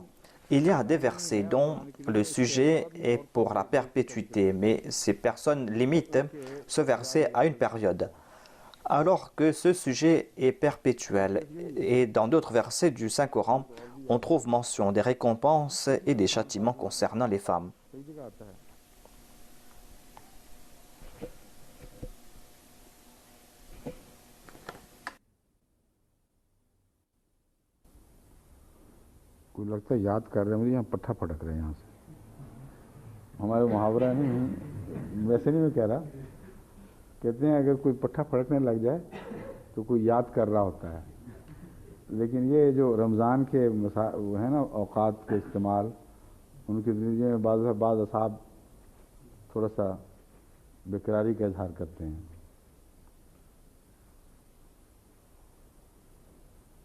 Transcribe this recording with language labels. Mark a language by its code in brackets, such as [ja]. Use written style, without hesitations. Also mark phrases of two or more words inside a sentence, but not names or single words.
[fr] Il y a des versets dont le sujet est pour la perpétuité, mais ces personnes limitent ce verset à une période, alors que ce sujet est perpétuel. Et dans d'autres versets du Saint-Coran, on trouve mention des récompenses et des châtiments concernant les femmes. [ur] کوئی لگتا ہے یاد کر رہے ہیں مجھے یہاں پٹھا پھڑک رہے ہیں یہاں سے ہمارے محاورہ نہیں ویسے نہیں میں کہہ رہا کہتے ہیں اگر کوئی پٹھا پھڑکنے لگ جائے تو کوئی یاد کر رہا ہوتا ہے لیکن یہ جو رمضان کے ہے نا اوقات کے استعمال ان کے زندگی میں بعض اعصاب تھوڑا سا بے قراری کا اظہار کرتے ہیں